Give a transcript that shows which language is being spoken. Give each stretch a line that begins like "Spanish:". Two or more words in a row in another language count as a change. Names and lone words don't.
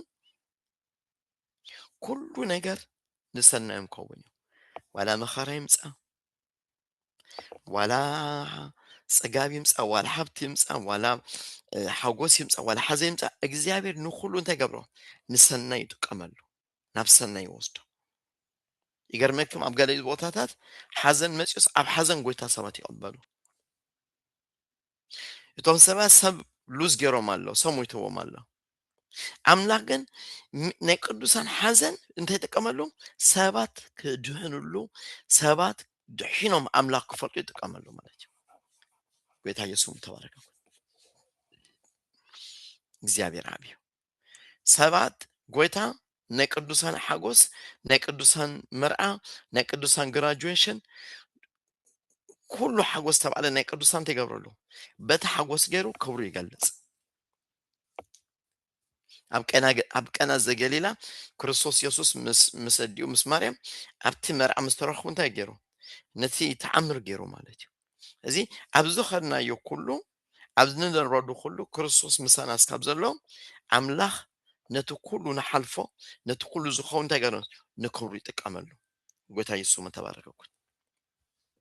Tigrinya: ኩሉ ነገር ንሰናዮም ከውን ዋላ መኸራ ይምጻ ዋላ ጸጋብ ይምጻ ዋላ ሀብት ይምጻ ዋላ ሓጎስ ይምጻ ዋላ ሓዘን ይምጻ እግዚአብሔር ንኩሉ እንታይ ገብሮ ንሰናይ ይጥቀመሉ ናብ ሰናይ ይወስዶ ይገርመክም ኣብ ገለ ቦታታት ሓዘን መጽዮስ ኣብ ሓዘን ጎይታ ሰባት ይቀበሉ እቶም ሰባት ሰብ ሉዝ ገይሮም ኣለው ሰብ ሞይተዎም ኣለው አምላክ ግን ናይ ቅዱሳን ሓዘን እንታይ ይጥቀመሉ ሰባት ክድህንሉ ሰባት ድሒኖም አምላክ ክፈልጡ ይጥቀመሉ ማለት እዩ ጌታ ኢየሱስ ተባረከ እግዚአብሔር አብ ሰባት ጎይታ ናይ ቅዱሳን ሓጎስ ናይ ቅዱሳን መርዓ ናይ ቅዱሳን ግራጁዌሽን ኩሉ ሓጎስ ተባለ ናይ ቅዱሳን ተገብረሉ በታ ሓጎስ ገይሩ ክብሩ ይገልጽ ኣብ ቀና ዘገሊላ ክርስቶስ ኢየሱስ ምስ ዲኡ ምስ ማርያም ኣብቲ መርዓ ምስተረኽቡ እንታይ ገይሩ ነቲ ተዓምር ገይሩ ማለት እዩ እዚ ኣብዚ ኸድናዮ ኩሉ ኣብዚ ንረዱ ኩሉ ክርስቶስ ምሳና ስካብ ዘሎ አምላኽ ነቲ ኩሉ ንሓልፎ ነቲ ኩሉ ዝኸውን እንታይ ገይሩ ንክብሩ ይጥቀመሉ ጌታ ኢየሱስ ተባረከ ይኩን